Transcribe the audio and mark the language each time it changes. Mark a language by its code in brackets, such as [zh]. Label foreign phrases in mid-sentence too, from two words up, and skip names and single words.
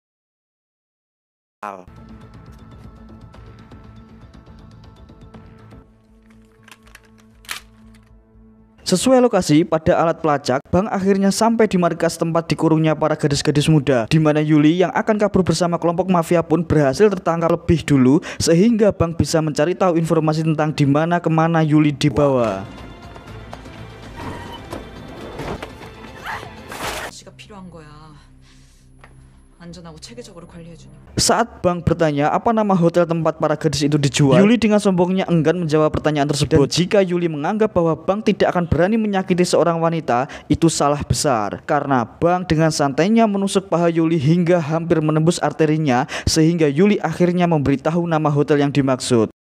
[id] Sesuai lokasi pada alat pelacak, Bang akhirnya sampai di markas tempat dikurungnya para gadis-gadis muda, di mana Yuli yang akan kabur bersama kelompok mafia pun berhasil tertangkap lebih dulu, sehingga Bang bisa mencari tahu informasi tentang di mana kemana Yuli dibawa. [ko] 씨가 필요한 거야. 안전하고 체계적으로 관리해주는. [id] Saat Bang bertanya apa nama hotel tempat para gadis itu dijual, Yuli dengan sombongnya enggan menjawab pertanyaan tersebut. Dan jika Yuli menganggap bahwa Bang tidak akan berani menyakiti seorang wanita, itu salah besar. Karena Bang dengan santainya menusuk paha Yuli hingga hampir menembus arterinya, sehingga Yuli akhirnya memberitahu nama hotel yang dimaksud.